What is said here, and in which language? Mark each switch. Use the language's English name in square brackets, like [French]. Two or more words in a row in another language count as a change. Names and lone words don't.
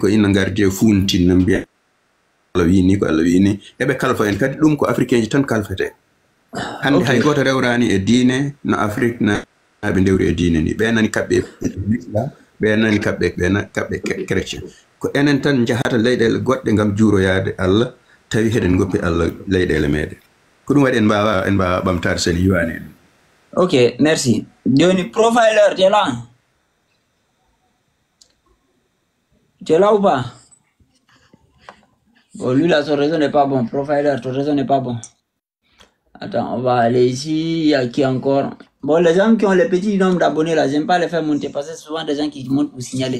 [Fula] ko ina gardi e funtin no mbiya Allah wi ni eɓe kalfa en kadi ɗum ko africain ji tan kalfete hande hay goto rewrani e diine no Afrique naɓe ndewri e diine ni ɓe nani kaɓɓe l'islam ɓe nani kaɓɓe chrétien ko enen tan jahata leyɗele goɗɗe gam juuroyade Allah tawi heɗen goppi Allah leyɗele meɗen ko ɗum waɗi en mbawa ɓamtade sen yiwani ɗum. [French] Ok, merci. Joni profiler tu es là ou pas? Bon, lui là, son réseau n'est pas bon. Profiler, ton réseau n'est pas bon. Attends, on va aller ici. Il y a qui encore? Bon, les gens qui ont les petits nombres d'abonnés là, j'aime pas les faire monter parce que c'est souvent des gens qui montent pour signaler.